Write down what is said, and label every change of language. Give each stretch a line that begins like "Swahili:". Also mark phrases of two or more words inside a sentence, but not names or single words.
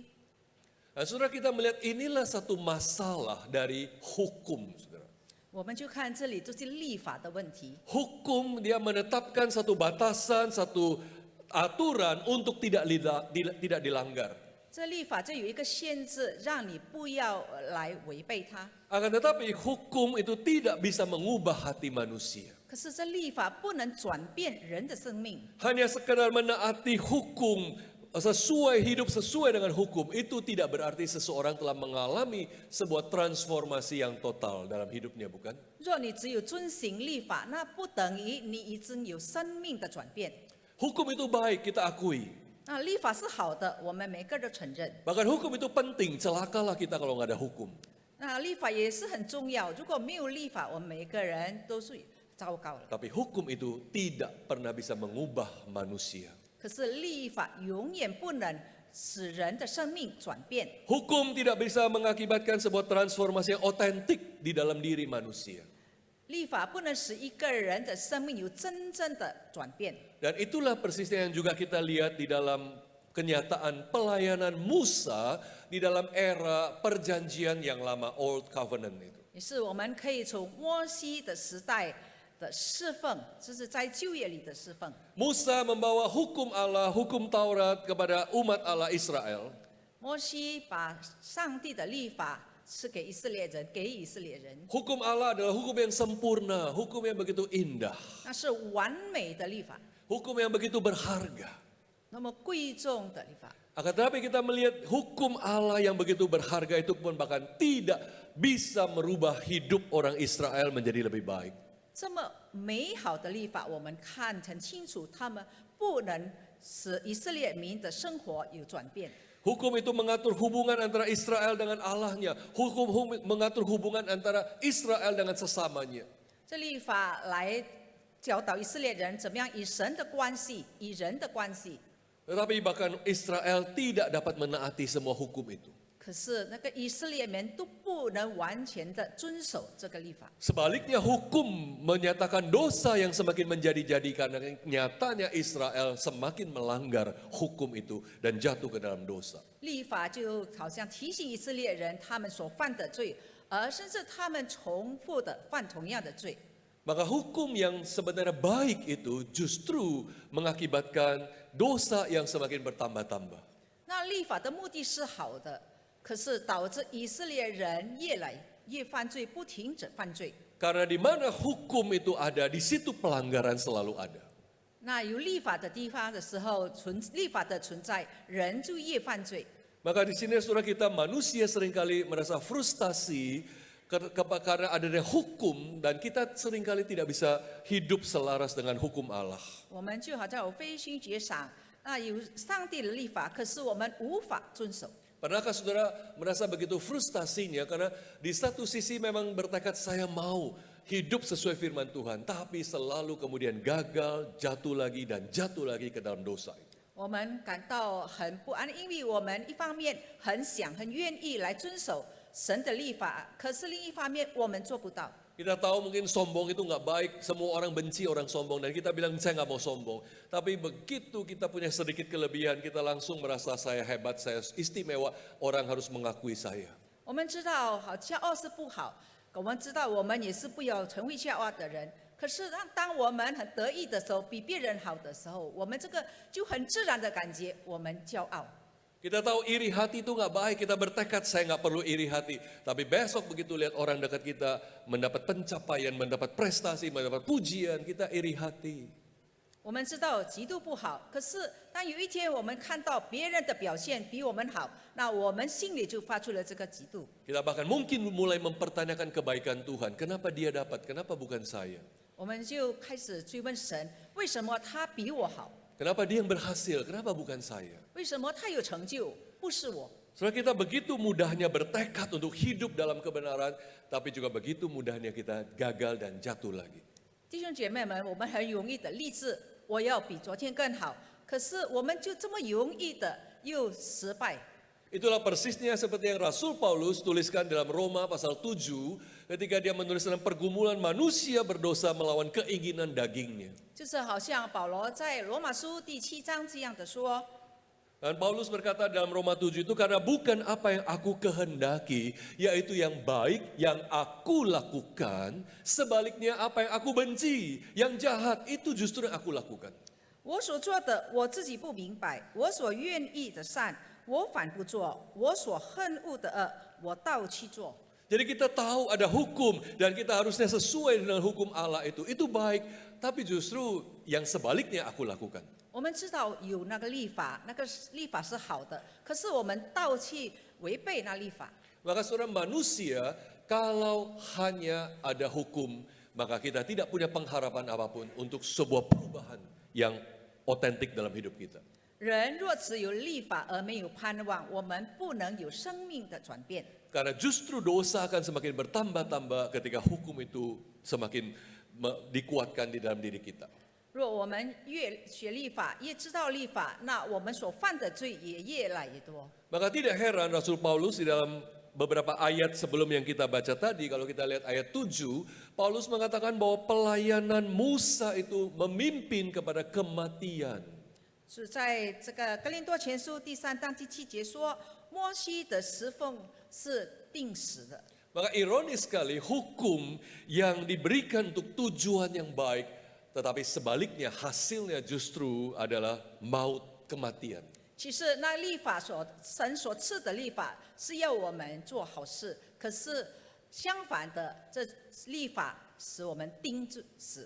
Indonesian: Nah, saudara, kita melihat inilah satu masalah dari hukum, saudara.
Chinese: 我们就看这里就是立法的问题。
Indonesian: Hukum dia menetapkan satu batasan, satu aturan untuk tidak dilanggar.
Chinese: 这立法就有一个限制，让你不要来违背它。
Indonesian: Akan tetapi hukum itu tidak bisa mengubah hati manusia.
Chinese: 可是这立法不能转变人的生命，
Indonesian: Hanya sekedar menaati hukum, hidup sesuai dengan hukum, itu tidak berarti seseorang telah mengalami sebuah transformasi yang total dalam hidupnya, bukan?
Chinese: 若你只有遵行立法，那不等于你已经有生命的转变。
Indonesian: Hukum itu baik, kita akui.
Chinese: 那立法是好的，我们每个人都承认。
Indonesian: Bahkan hukum itu penting, celakalah kita kalau nggak ada hukum.
Chinese: 那立法也是很重要，如果没有立法，我们每个人都是糟糕了。
Indonesian: Tapi hukum itu tidak pernah bisa mengubah manusia.
Chinese: 可是立法永远不能使人的生命转变。
Indonesian: Hukum tidak bisa mengakibatkan sebuah transformasi yang otentik di dalam diri manusia.
Chinese: 立法不能使一个人的生命有真正的转变。
Indonesian: Dan itulah persisnya yang juga kita lihat di dalam kenyataan pelayanan Musa di dalam era perjanjian yang lama,
English: Old Covenant
Indonesian: itu.
Chinese: 也是我们可以从摩西的时代的侍奉，就是在旧约里的侍奉。
Indonesian: Musa membawa hukum Allah, hukum Taurat kepada umat Allah Israel.
Chinese: 摩西把上帝的立法是给以色列人，给以色列人，
Indonesian: Hukum Allah adalah hukum yang sempurna, hukum yang begitu indah,
Chinese: 那是完美的立法，
Indonesian: hukum yang begitu berharga.
Chinese: 那么贵重的立法。
Indonesian: Akan tetapi kita melihat hukum Allah yang begitu berharga itu pun bahkan tidak bisa merubah hidup orang Israel menjadi lebih baik.
Chinese: 这么美好的立法，我们看很清楚，他们不能使以色列民的生活有转变。
Indonesian: Hukum itu mengatur hubungan antara Israel dengan Allahnya. Hukum mengatur hubungan antara Israel dengan sesamanya.
Chinese: 这立法来教导以色列人怎么样与神的关系，与人的关系。
Indonesian: Tetapi bahkan Israel tidak dapat menaati semua hukum itu.
Chinese: 可是那个以色列民都不能完全的遵守这个立法。
Indonesian: Sebaliknya hukum menyatakan dosa yang semakin menjadi-jadi karena nyatanya Israel semakin melanggar hukum itu dan jatuh ke dalam dosa.
Chinese: 立法就好像提醒以色列人他们所犯的罪，而甚至他们重复的犯同样的罪。
Indonesian: Maka hukum yang sebenarnya baik itu justru mengakibatkan dosa yang semakin bertambah-tambah.
Chinese: 那立法的目的是好的，可是导致以色列人越来越犯罪，不停止犯罪。
Indonesian: Karena di mana hukum itu ada, di situ pelanggaran selalu ada.
Chinese: 那有立法的地方的时候，立法的存在，人就越犯罪。
Indonesian: Maka di sini saudara kita manusia seringkali merasa frustasi karena adanya hukum dan kita seringkali tidak bisa hidup selaras dengan hukum Allah.
Chinese: 我们就好像有非虚绝赏，那有上帝的立法，可是我们无法遵守。
Indonesian: Pernahkah saudara merasa begitu frustasinya karena di satu sisi memang bertekad saya mau hidup sesuai firman Tuhan, tapi selalu kemudian gagal, jatuh lagi dan jatuh lagi ke dalam dosa.
Chinese: 我们感到很不安，因为我们一方面很想、很愿意来遵守神的立法，可是另一方面我们做不到。
Indonesian: Kita tahu mungkin sombong itu nggak baik, semua orang benci orang sombong dan kita bilang saya nggak mau sombong. Tapi begitu kita punya sedikit kelebihan, kita langsung merasa saya hebat, saya istimewa, orang harus mengakui saya.
Chinese: 我们知道好骄傲是不好，我们知道我们也是不要成为骄傲的人。可是当我们很得意的时候，比别人好的时候，我们这个就很自然的感觉我们骄傲。
Indonesian: Kita tahu iri hati itu nggak baik, kita bertekad saya nggak perlu iri hati. Tapi besok begitu lihat orang dekat kita mendapat pencapaian, mendapat prestasi, mendapat pujian, kita iri hati.
Chinese: 我们知道嫉妒不好，可是当有一天我们看到别人的表现比我们好，那我们心里就发出了这个嫉妒。
Indonesian: Kita bahkan mungkin mulai mempertanyakan kebaikan Tuhan. Kenapa dia dapat, kenapa bukan saya?
Chinese: 我们就开始追问神，为什么他比我好？
Indonesian: Kenapa dia yang berhasil, kenapa bukan saya?
Chinese: 为什么他有成就，不是我？
Indonesian: Saudara, kita begitu mudahnya bertekad untuk hidup dalam kebenaran, tapi juga begitu mudahnya kita gagal dan jatuh lagi.
Chinese: 弟兄姐妹们，我们很容易的立志，我要比昨天更好。可是我们就这么容易的又失败。
Indonesian: Itulah persisnya seperti yang Rasul Paulus tuliskan dalam Roma pasal 7 ketika dia menulis tentang pergumulan manusia berdosa melawan keinginan dagingnya.
Chinese: 就是好像保罗在罗马书第7章这样的说。
Indonesian: Dan Paulus berkata dalam Roma 7 itu karena bukan apa yang aku kehendaki, yaitu yang baik yang aku lakukan, sebaliknya apa yang aku benci, yang jahat itu justru yang aku lakukan.
Chinese: 我所做的我自己不明白，我所愿意的善，我反不做；我所恨恶的恶，我倒去做。
Indonesian: Jadi kita tahu ada hukum dan kita harusnya sesuai dengan hukum Allah itu baik, tapi justru yang sebaliknya aku lakukan.
Chinese: 我们知道有那个律法，那个律法是好的，可是我们倒去违背那律法。
Indonesian: Maka saudara, manusia kalau hanya ada hukum, maka kita tidak punya pengharapan apapun untuk sebuah perubahan yang otentik dalam hidup kita.
Chinese: 人若只有律法而没有盼望，我们不能有生命的转变。
Indonesian: Karena justru dosa akan semakin bertambah-tambah ketika hukum itu semakin dikuatkan di dalam diri kita.
Chinese: 若我们越学律法，越知道律法，那我们所犯的罪也越来越多。
Indonesian: Maka tidak heran Rasul Paulus di dalam beberapa ayat sebelum yang kita baca tadi, kalau kita lihat ayat 7, Paulus mengatakan bahwa pelayanan Musa itu memimpin kepada kematian.
Chinese: 是在这个哥林多前书第3章第7节说，摩西的侍奉是定死的。
Indonesian: Maka ironis sekali hukum yang diberikan untuk tujuan yang baik, tetapi sebaliknya hasilnya justru adalah maut, kematian.
Chinese: 其实那律法神所赐的律法是要我们做好事，可是相反的，这律法使我们钉住死。